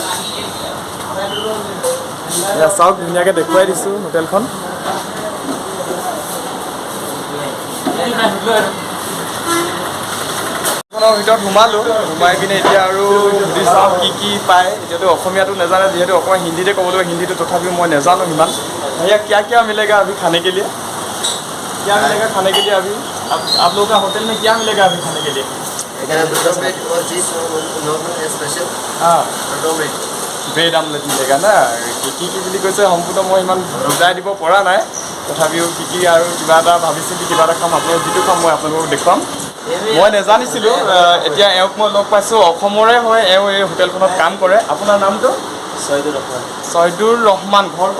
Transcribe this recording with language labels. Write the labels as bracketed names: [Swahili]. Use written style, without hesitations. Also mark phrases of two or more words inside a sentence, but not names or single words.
[Assamese] এয়া চাওক, ধুনীয়াকৈ দেখুৱাই দিছোঁ হোটেলখন। ভিতৰত সোমালোঁ, সোমাই পিনে এতিয়া আৰু সুধি চাওঁ কি পায়। এতিয়াতো অসমীয়াটো নাজানে, যিহেতু অকণমান হিন্দীতে ক'ব লাগিব, হিন্দীটো তথাপিও মই নাজানো সিমান। [Hindi] भैया क्या मिलेगा अभी खाने के लिए? क्या मिलेगा खाने के लिए अभी? आप लोगों का होटल में क्या मिलेगा अभी खाने के लिए? हाँ, [English] bread omelette [Hindi] मिलेगा ना। [Assamese] কি বুলি কৈছে সম্পূৰ্ণ মই ইমান বুজাই দিব পৰা নাই, তথাপিও কি আৰু কিবা এটা ভাবিছিলোঁ, কিবা এটা খাম। আপোনালোকক যিটো খাম মই আপোনালোকক দেখুৱাম। মই নাজানিছিলোঁ, এতিয়া এওঁক মই লগ পাইছোঁ, অসমৰে হয় এওঁ, এই হোটেলখনত কাম কৰে। আপোনাৰ নামটো? ছয়দুৰ ৰহমান। ঘৰ ক'ত?